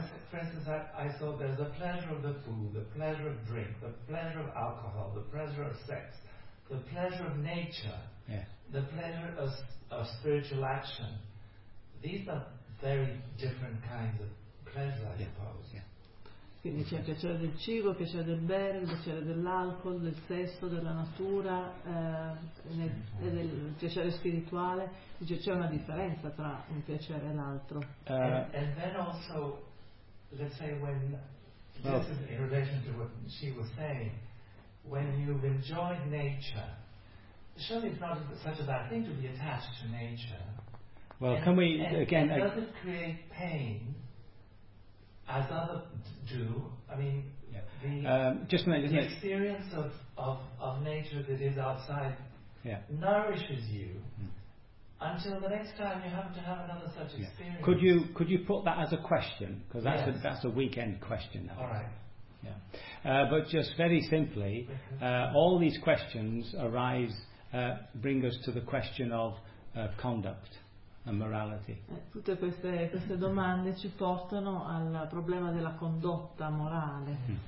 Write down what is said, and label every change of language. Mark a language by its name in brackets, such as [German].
[English] For instance, I saw there's a pleasure of the food, the pleasure of drink, the pleasure of alcohol, the pleasure of sex, the pleasure of nature, the pleasure of spiritual action. These are very different kinds of pleasure, I suppose. [Italian] Quindi c'è il piacere del cibo, il piacere del bere, il piacere dell'alcol, del sesso, della natura, del piacere spirituale. Dice, c'è una differenza tra un piacere e l'altro. [English] And then also, let's say when, this is in relation to what she was saying, when you've enjoyed nature, surely it's not such a bad thing to be attached to nature. Well, and, can we, again... And does it create pain? As others do, I mean, the experience of nature that is outside nourishes you until the next time you happen to have another such experience. Could you put that as a question? Because that's a weekend question now. All right. Yeah. But just very simply, all these questions arise, bring us to the question of conduct. And morality. [Italian] Tutte queste domande ci portano al problema della condotta morale.